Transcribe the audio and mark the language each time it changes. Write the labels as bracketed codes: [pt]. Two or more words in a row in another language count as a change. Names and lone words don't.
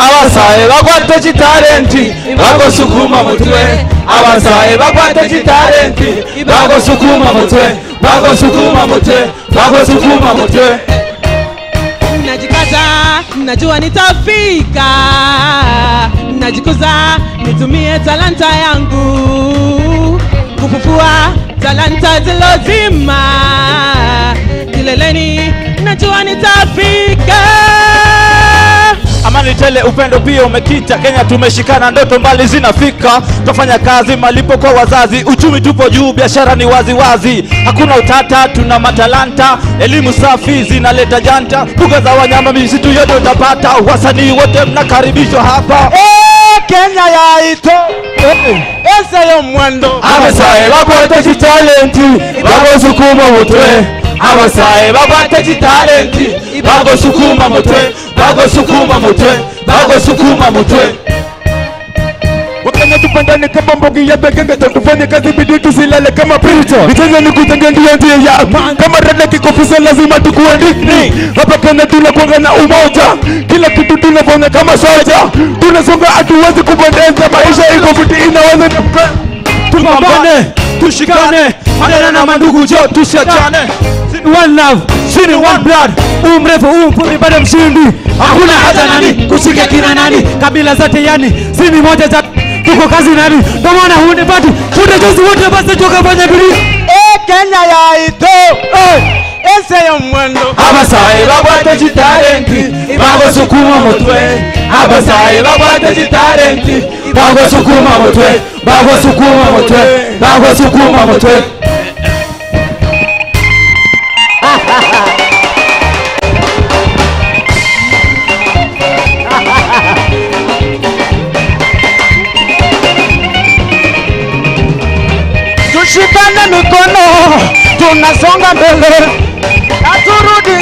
[guz] Abasaye bagwate Chitarenti bagosukuma mutwe. Abasaye bagwate Chitarenti bagosukuma mutwe. Bagosukuma mutwe. Bagosukuma mutwe. [sw] Najikaza, najua nitafika. Najikuza, nitumie talanta yangu kufufua talanta zilozima. Kileleni, najua nitafika. Amani tele, upendo pia umekita. Kenya tumeshikana, ndoto mbali zinafika. Tufanya kazi, malipo kwa wazazi. Uchumi tupo juu, biashara ni wazi wazi. Hakuna utata, tuna matalanta. Elimu safi zinaleta janta. Mbuga za wanyama, misitu yote utapata. Wasanii wote mnakaribishwa hapa. [guz] Kenya yaito ese yo mwando. Abasaye bagwate Chitarenti bagosukuma mutwe. Abasaye bagwate Chitarenti bagosukuma mutwe. Bagosukuma mutwe. Bagosukuma mutwe. [sw] Wakenya Lazima tupandane kama mbogi ya begenge, tufanye kazi bidii tusilale kama pirito. Nitenge nikutenge ndio njia ya kama rada kikofisa, lazima tukuandike. Hapa Kenya tunakuanga na umoja, kila kitu tunafanya kama soja. Tunasonga hatuwezi kupoteza, maisha iko fiti inaweza Tupambane, tushikane, hadana na mandugu jo tusiachane. [en] One love, sini one blood. [sw] Mrefu mfupi bado mshindi. Hakuna hata nani kushika kina nani. Kabila zote yani sini moja za tuko kazi nani. Ndio maana huende pati tunajuzi wote basi tukafanya bidii. [guz] Kenya ya ito ese ya mwendo Abasai babwate chitalenti bago sukuma motwe. Abasai babwate chitalenti bago sukuma motwe. Bago sukuma motwe. Bago sukuma motwe. [sw] tushikane mikono tunasonga mbele haturudi